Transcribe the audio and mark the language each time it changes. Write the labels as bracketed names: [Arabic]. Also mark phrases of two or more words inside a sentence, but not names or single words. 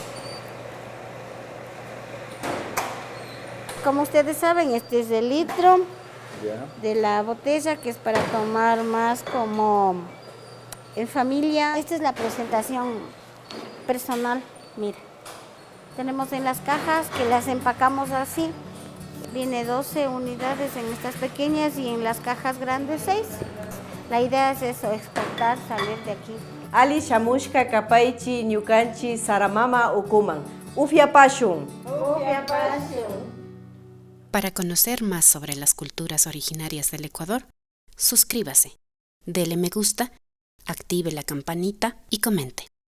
[Spanish] Como ustedes saben, este es el litro de la botella, que es para tomar más como en familia. Esta es la presentación personal, mira. Tenemos en las cajas que las empacamos así. Viene 12 unidades en estas pequeñas y en las cajas grandes 6. La idea es eso, exportar, salir de aquí. [Quechua] Ali shamushka kapaichi ñukanchi saramama ukuman. Ufiapashun. Ufiapashun. [Spanish] Para conocer más sobre las culturas originarias del Ecuador, suscríbase, dele me gusta, active la campanita y comente.